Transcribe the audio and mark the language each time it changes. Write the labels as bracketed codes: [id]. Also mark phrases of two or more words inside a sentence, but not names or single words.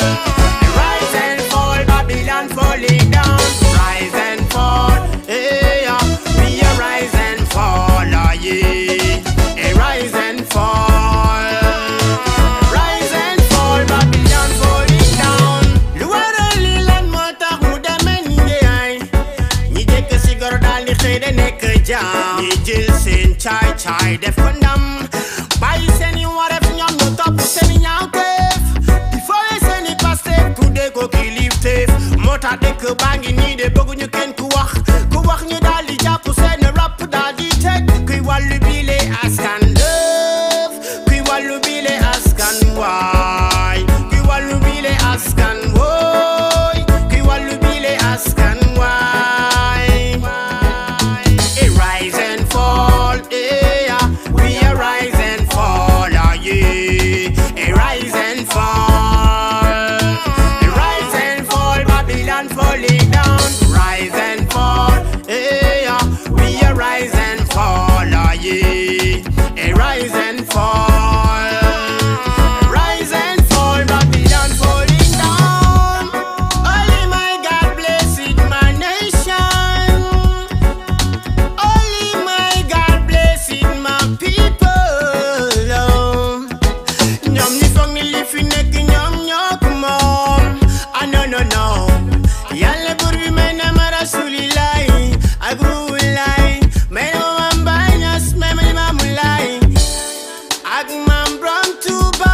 [en] Rise and fall, Babylon falling down. Rise and fall, yeah. We rise and fall, yeah. Rise and fall. Rise and fall, Babylon falling down. Luara lilan mata huda menye. Ni jek sigar dal ni xede nek jam. [wo] Ni jël seen caay def ko ndam. Bàyyi seen i wareef ñoom ñu topp seen i ñaawteef. Di fooye seen i Pastef tuddee ko kilifteef. Moo tax dëkk baa ngi nii de bëgguñu kenn ku wax ñu daal di jàpp seen rap daal di teg. Kuy wàllu bile askan lëf, kuy wàllu bile askan waay, kuy wàllu bile askan wooy, kuy wàllu bile askan waay. [en] Rise and fall, yeah. We rise and fall, yeah. Rise and fall. Rise and fall, Babylon falling down. Rise and fall, yeah. We rise and fall, yeah. Rise and fall. Rise and fall, Babylon falling down. Only my God blessed my nation. Only my God blessed my people. [wo] Ñoom ñi foog ni li fi nekk ñoom ñoo ko moom. [en] Ah no. [wo] Yàlla buur bi may na ma rasulilaay ak ruulaay. May na ma Maam Baay Ñas, may ma Limaamu Laay ak Maam Borom Tuuba.